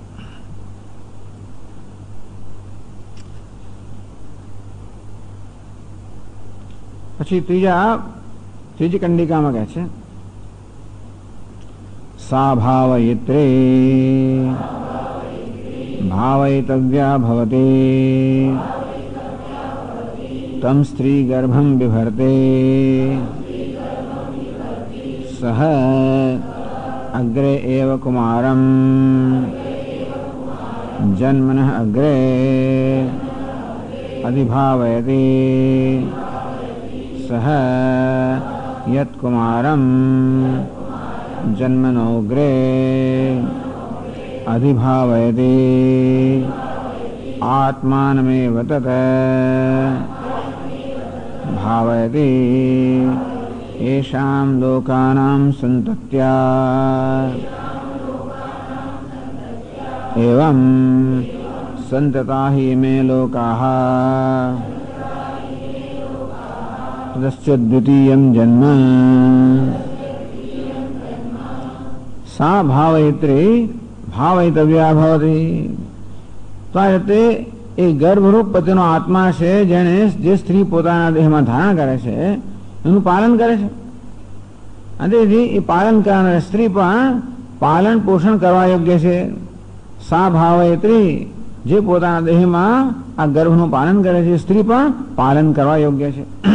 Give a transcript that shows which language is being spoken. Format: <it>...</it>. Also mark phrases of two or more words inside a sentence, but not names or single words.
<gu>પછી ત્રીજી કંડિકામાં કહે છે,</gu> <sa>सा भावयित्रे भावयितव्या भवते तम् स्त्री गर्भम् बिभर्ते सह अग्रे एव कुमारम् जन्मनः अग्रे अधिभावयते स सह यत्कुमारं जन्मनोग्रे अधिभावयति आत्मानमेव तत् भावयति येषां लोकानां सन्तत्या एवं सन्तता हि मे लोकाः तस्य द्वितीयं जन्म सा भावयित्री भावयितव्या भवति।</sa> <gu>તો આ રીતે એ ગર્ભરૂપ પતિનો આત્મા છે જેણે જે સ્ત્રી પોતાના દેહમાં ધારણ કરે છે એનું પાલન કરે છે અને તેથી એ પાલન કરનાર સ્ત્રી પણ પાલન પોષણ કરવા યોગ્ય છે।</gu> <sa>सा भावयित्री</sa> <gu>જે પોતાના દેહમાં આ ગર્ભનું પાલન કરે છે સ્ત્રી પણ પાલન કરવા યોગ્ય છે।</gu>